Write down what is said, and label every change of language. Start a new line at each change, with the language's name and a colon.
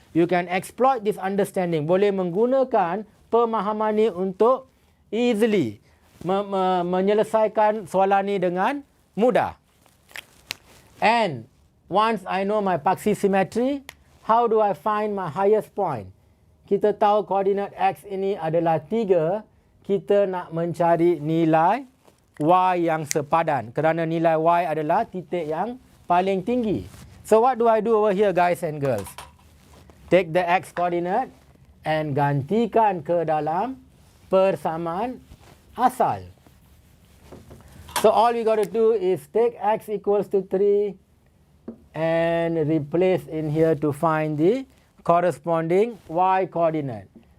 English: You can exploit this understanding.
Malay: Boleh menggunakan pemahaman ni untuk easily menyelesaikan soalan ni dengan mudah.
English: And once I know my paksi symmetry, how do I find my highest point?
Malay: Kita tahu koordinat X ini adalah 3. Kita nak mencari nilai Y yang sepadan. Kerana nilai Y adalah titik yang paling tinggi.
English: So what do I do over here, guys and girls? Take the X coordinate and
Malay: gantikan ke dalam persamaan asal.
English: So all we got to do is take X equals to 3 and replace in here to find the corresponding Y coordinate.